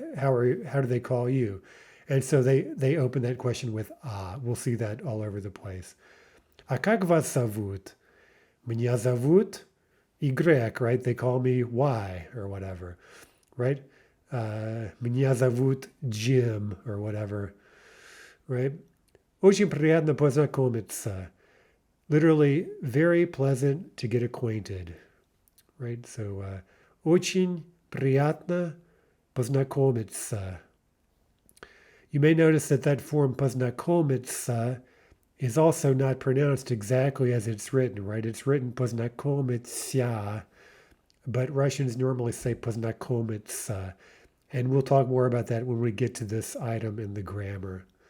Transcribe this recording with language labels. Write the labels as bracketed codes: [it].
[en] How do they call you? And so they open that question with "ah." We'll see that all over the place. [ru] "А как вас зовут?" "Меня зовут [en] Y," right? They call me Y or whatever, right? [ru] "Меня зовут [en] Jim" or whatever, right? [ru] "Очень приятно познакомиться." [en] Literally, very pleasant to get acquainted, right? [ru] So, очень приятно познакомиться. [en] You may notice that form познакомиться is also not pronounced exactly as it's written, right? It's written познакомиться, but Russians normally say познакомиться. And we'll talk more about that when we get to this item in the grammar.